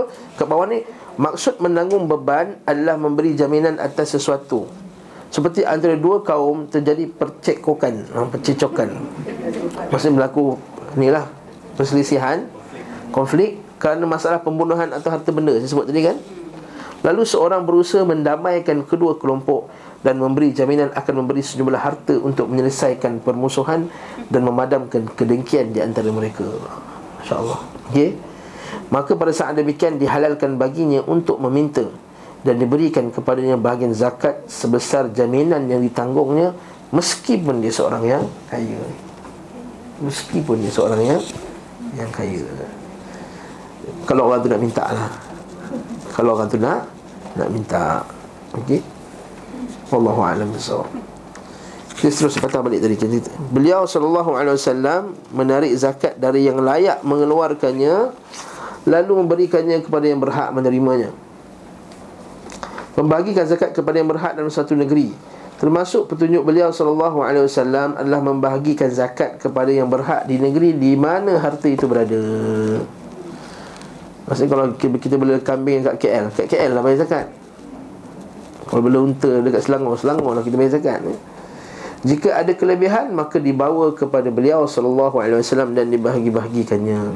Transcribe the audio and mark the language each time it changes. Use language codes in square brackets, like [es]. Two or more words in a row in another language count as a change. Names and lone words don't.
[ms] Kat bawah ni, maksud menanggung beban adalah memberi jaminan atas sesuatu. Seperti antara dua kaum terjadi percekokan. Maksudnya berlaku inilah perselisihan, konflik kerana masalah pembunuhan atau harta benda saya sebut tadi kan. Lalu seorang berusaha mendamaikan kedua kelompok dan memberi jaminan akan memberi sejumlah harta untuk menyelesaikan permusuhan dan memadamkan kedengkian di antara mereka. Masya-Allah. Okey. Maka pada saat demikian dihalalkan baginya untuk meminta dan diberikan kepadanya bahagian zakat sebesar jaminan yang ditanggungnya, meskipun dia seorang yang kaya. Meskipun dia seorang yang kaya. Kalau orang tu nak minta lah. Kalau orang tu nak minta. Okey. [ar] والله أعلم بالصواب. [ms] Kita terus patah balik tadi cerita. Beliau [ar] صلى الله عليه وسلم [ms] menarik zakat dari yang layak mengeluarkannya, lalu memberikannya kepada yang berhak menerimanya. Membagikan zakat kepada yang berhak dalam satu negeri, termasuk petunjuk beliau [ar] صلى الله عليه وسلم [ms] adalah membahagikan zakat kepada yang berhak di negeri di mana harta itu berada. Maksudnya kalau kita bela kambing kat KL lah bayar zakat. Kalau bela unta dekat Selangor lah kita bayar zakat. Jika ada kelebihan, maka dibawa kepada beliau [ar] صلى الله عليه وسلم [ms] dan dibahagi-bahagikannya.